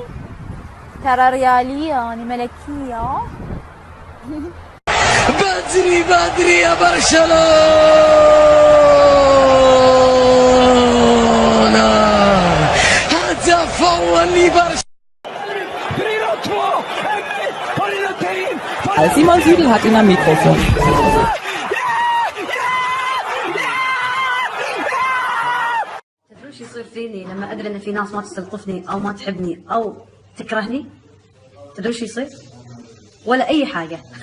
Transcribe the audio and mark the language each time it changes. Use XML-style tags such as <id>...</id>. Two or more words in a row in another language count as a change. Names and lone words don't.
<ar>ترى ريالية يعني ملكية. بدري بدري يا برشلونة، هدف أول لبرشلونة.</ar> <de>Simon Südel hat ihn am Mikrofon.</de> <ar>تدرون شو يصير فيني لما أدري إن في ناس ما تستلطفني أو ما تحبني أو تكرهني؟ تدرون شو يصير؟ ولا أي حاجة.</ar>